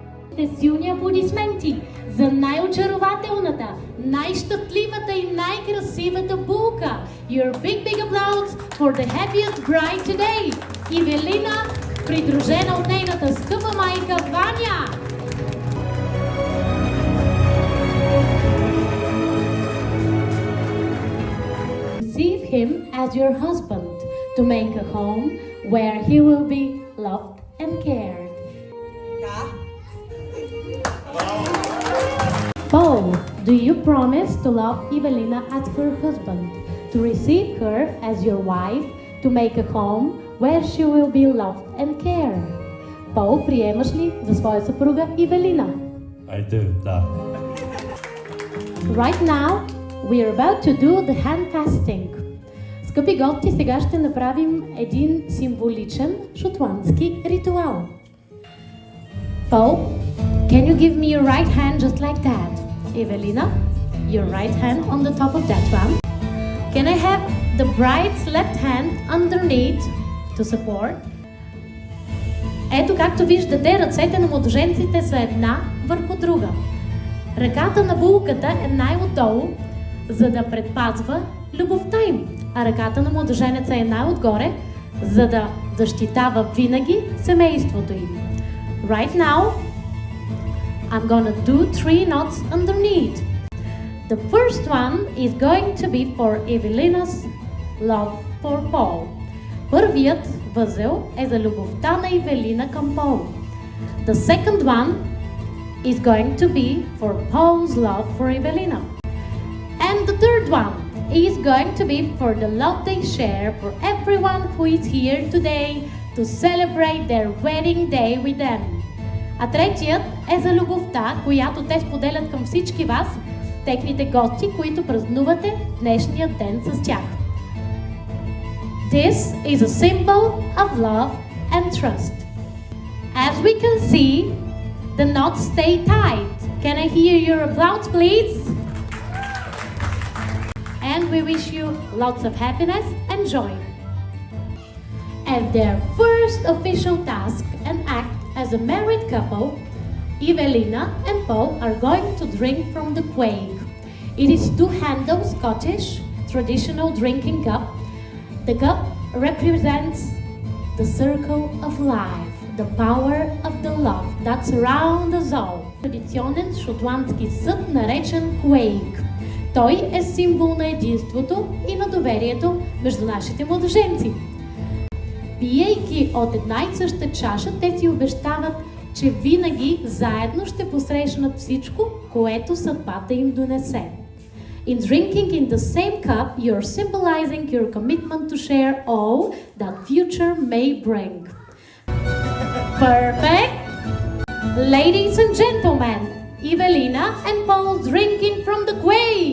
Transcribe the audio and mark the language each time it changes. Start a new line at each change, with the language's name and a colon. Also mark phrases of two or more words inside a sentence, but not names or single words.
Bulgarian: Силни аплодисменти за най-очарователната, най-щастливата и най-красивата булка.
English: Your big applause for the happiest bride today.
Bulgarian: Ивелина, придружена от нейната скъпа майка Ваня.
English: Receive him as your husband to make a home where he will be loved and cared. Paul, do you promise to love Evelina as her husband, to receive her as your wife, to make a home where she will be loved and cared?
Bulgarian: Пол, приемаш ли за своя съпруга Ивелина?
English: I do, да. Right now, we are about to do the hand fasting.
Bulgarian: Скъпи гости, сега ще направим един символичен шотландски ритуал.
English: Paul, can you give me your right hand just like that? Evelina, your right hand on the top of that one. Can I have the bride's left hand underneath to support?
Bulgarian: Ето, както виждате, ръцете на младоженците са една върху друга. Ръката на булката е най-отдолу, за да предпазва любовта им, а ръката на младоженеца е най-отгоре, за да защитава винаги семейството им.
English: Right now, I'm gonna do 3 knots underneath. The first one is going to be for Evelina's love for Paul.
Bulgarian: Първият възел е за любовта на Ивелина към Пол.
English: The second one is going to be for Paul's love for Evelina. And the third one is going to be for the love they share for everyone who is here today to celebrate their wedding day with them.
Bulgarian: А третият е за любовта, която те споделят към всички вас, техните гости, които празнувате днешния ден с тях.
English: This is a symbol of love and trust. As we can see, the knots stay tight. Can I hear your applause, please? And we wish you lots of happiness and joy. As their first official task and act as a married couple, Evelina and Paul are going to drink from the quaig. It is two-handled Scottish traditional drinking cup. The cup represents the circle of life, the power of the love that surrounds us all.
Bulgarian: Традиционен шотландски съд, наречен quaig. Той е символ на единството и на доверието между нашите младоженци. Пиейки от една и съща чаша, те си обещават, че винаги заедно ще посрещнат всичко, което съдбата им донесе.
English: In drinking in the same cup, you're symbolizing your commitment to share all that future may bring. Perfect! Ladies and gentlemen, Evelina and Paul drinking from the quaig.